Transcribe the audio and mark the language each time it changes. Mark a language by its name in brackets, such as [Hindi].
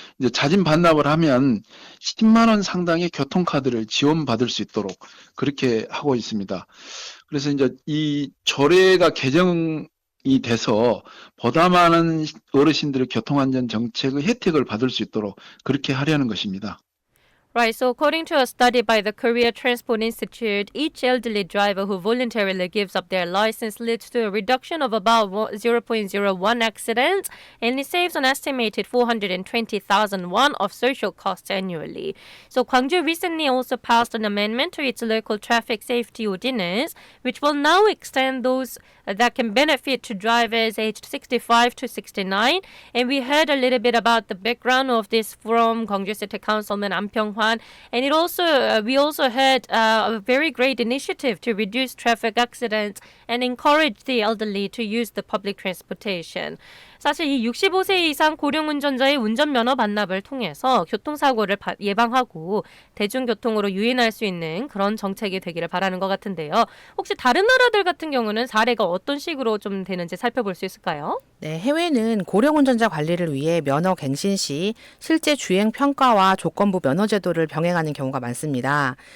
[Korean] 이제 자진 반납을 하면 10만 원 상당의 교통카드를 지원받을 수 있도록 그렇게 하고 있습니다. 그래서 이제 이 조례가 개정이 돼서 보다 많은 어르신들의 교통안전 정책의 혜택을 받을 수 있도록 그렇게 하려는 것입니다. [English] Right, so according to a study by the Korea Transport Institute, each elderly driver who voluntarily gives up their license leads to a reduction of about 0.01 accidents, and it saves an estimated 420,000 won of social costs annually. So Gwangju recently also passed an amendment to its local traffic safety ordinance, which will now extend those that can benefit to drivers aged 65 to 69. And we heard a little bit about the background of this from Gwangju City Councilman An Pyong-hwan. And it also we also heard a very great initiative to reduce traffic accidents and encourage the elderly to use the public transportation. [Korean] 사실 이 65세 이상 고령 운전자의 운전면허 반납을 통해서 교통사고를 예방하고 대중교통으로 유인할 수 있는 그런 정책이 되기를 바라는 것 같은데요. 혹시 다른 나라들 같은 경우는 사례가 어떤 식으로 좀 되는지 살펴볼 수 있을까요? 네, 해외는 고령 운전자 관리를 위해 면허 갱신 시 실제 주행 평가와 조건부 면허 제도를 병행하는 경우가 많습니다.